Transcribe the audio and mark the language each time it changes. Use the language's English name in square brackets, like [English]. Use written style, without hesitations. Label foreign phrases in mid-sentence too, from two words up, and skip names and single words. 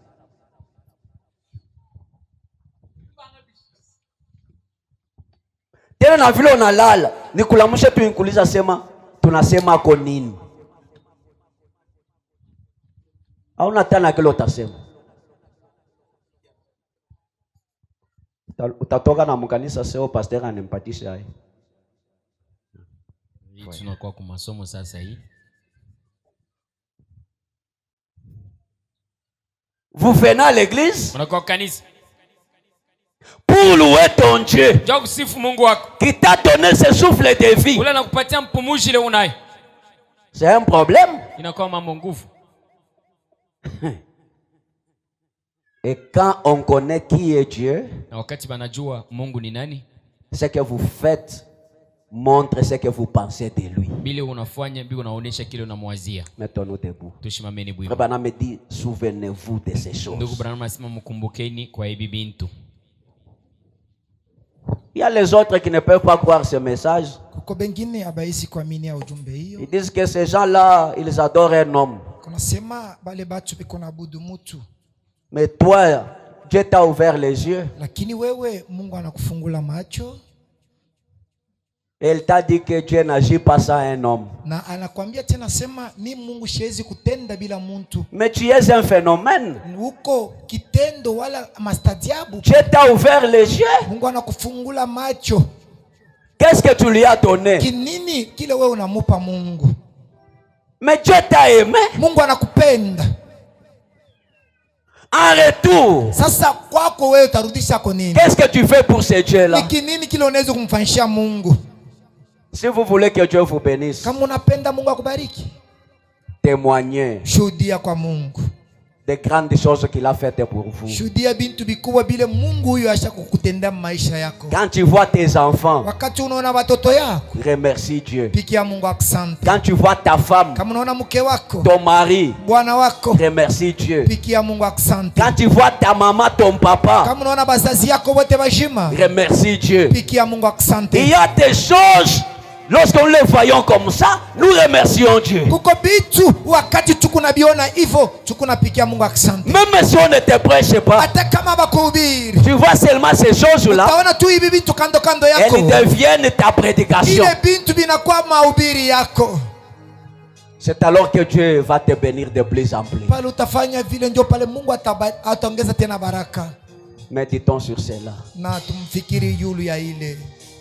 [Swahili] Tena na vile unalala, nikulamushe tu nikuuliza sema tunasema kwa nini? Hauna tena kile utasema. Utatoka na mkanisa sio pastor animpatisha hai. Tunakuwa kwa masomo sasa hii. [French] Vous venez à l'église [Swahili] unakuwa kanisa [French] pour louer ton Dieu [Swahili] njoo kusifu Mungu wako [French] qui t'a donné ce souffle de vie. [Swahili] ule anakupatia mpumuji ile unayo. [French] C'est un problème. [Swahili] Inakuwa mambo nguvu. [French] Et quand on connaît qui est Dieu, [Swahili] Na wakati banajua Mungu ni nani, [French] ce que vous faites montre ce que vous pensez de lui. [Swahili] bile unafanya bile unaonesha kile unamwazia. [French] Mettons-nous debout. [Swahili] Tushimameni bwimu. [French] Frère Branham me dit, souvenez-vous de ces choses. [Swahili] Ndugu Branham asema mkumbukeni kwa hivi bintu. [French] Il y a les autres qui ne peuvent pas croire ce message. [Swahili] Kuko bengine abaisi kuamini ya ujumbe hiyo. [French] Ils disent que ces gens-là, ils adorent un homme. [Swahili] Kuna sema bale batu biko na abudu mutu. [French] Mais toi, Dieu t'a ouvert les yeux. [Swahili] Lakini wewe Mungu anakufungula macho. [French] Et il t'a dit que Dieu n'agit pas sans un homme. [Swahili] Na anakuambia tena sema mi Mungu siwezi kutenda bila muntu. [French] Mais tu es un phénomène. [Swahili] Huko kitendo wala mastadiabu. [French] Dieu t'a ouvert les yeux. [Swahili] Mungu anakufungula macho. [French] Qu'est-ce que tu lui as donné? [Swahili] Kinini kile wewe unamupa Mungu? [French] Mais Dieu t'a aimé. [Swahili] Mungu anakupenda. [French] En retour, [Swahili] Sasa kwako wewe utarudisha kwa nini? [French] qu'est-ce que tu fais pour ces dieux-là? [Swahili] Ni kinini kile unaweza kumfanyishia Mungu? [French] Si vous voulez que Dieu vous bénisse, [Swahili] Kama unapenda Mungu akubariki, [French] témoignez [Swahili] shuhudia kwa Mungu. [French] des grandes choses qu'il a faites pour vous. [Swahili] Shuhudia bintu bikubwa bile Mungu huyo ashakukutendea maisha yako. [French] Quand tu vois tes enfants, [Swahili] Wakati unaona watoto yako, [French] remercie Dieu. [Swahili] pikia Mungu asante. [French] Quand tu vois ta femme, [Swahili] Kama unaona mke wako, [French] ton mari, [Swahili] bwana wako, [French] remercie Dieu. [Swahili] pikia Mungu asante. [French] Quand tu vois ta maman, ton papa, [Swahili] Kama unaona bazazi yako wote bajima, [French] remercie Dieu. [Swahili] pikia Mungu asante. [French] Il y a des choses, lorsqu'on les voyons comme ça, nous remercions Dieu. [Swahili] Kuko bitu wakati tukunabiona hivyo, tukunapikia Mungu asante. [French] Même si on ne te prêche pas, [Swahili] Hata kama bakuhubiri, [French] tu vois seulement ces choses-là, [Swahili] utaona tu hivi vitu kando kando yako. [French] elles deviennent ta prédication. [Swahili] Ile bintu binakuwa mahubiri yako. [French] C'est alors que Dieu va te bénir de plus en plus. [Swahili] Pale utafanya vile ndio pale Mungu ataongeza tena baraka. [French] Méditons sur cela. [Swahili] Na tumfikiri yulu ya ile.